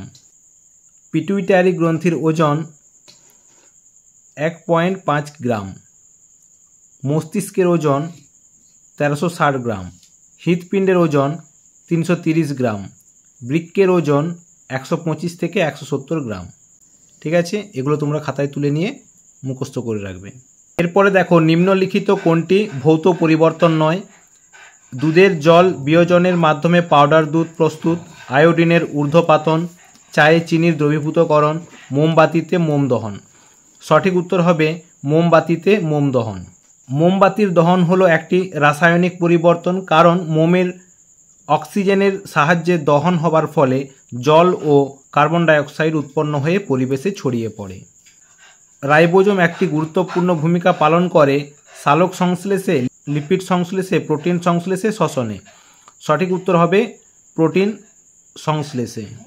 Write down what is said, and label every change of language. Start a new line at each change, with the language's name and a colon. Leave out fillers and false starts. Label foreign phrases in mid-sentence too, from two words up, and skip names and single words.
Bangla: পিটুইটারি গ্রন্থির ওজন 1.5 গ্রাম, মস্তিষ্কের ওজন 1360 গ্রাম, হৃৎপিণ্ডের ওজন 330 গ্রাম, বৃক্কের ওজন 125 থেকে 170 ग्राम।
Hindi: ठीक है,
Bangla: এগুলো তোমরা খাতায় তুলে নিয়ে মুখস্থ করে রাখবে। এরপরে দেখো নিম্নলিখিত কোনটি ভৌত পরিবর্তন নয়? দুধের জল বিয়োজনের মাধ্যমে পাউডার দুধ প্রস্তুত, আয়োডিনের ঊর্ধ্বপাতন, চায়ে চিনির দ্রবীভূতকরণ, মোমবাতিতে মোম দহন। সঠিক উত্তর হবে মোমবাতিতে মোম দহন। মোমবাতির দহন হলো একটি রাসায়নিক পরিবর্তন, কারণ মোমের অক্সিজেনের সাহায্যে দহন হবার ফলে জল ও কার্বন ডাইঅক্সাইড উৎপন্ন হয়ে পরিবেশে ছড়িয়ে পড়ে। রাইবোজোম একটি গুরুত্বপূর্ণ ভূমিকা পালন করে সালোক সংশ্লেষে, লিপিড সংশ্লেষে, প্রোটিন সংশ্লেষে, শ্বসনে। সঠিক উত্তর হবে প্রোটিন সংশ্লেষে।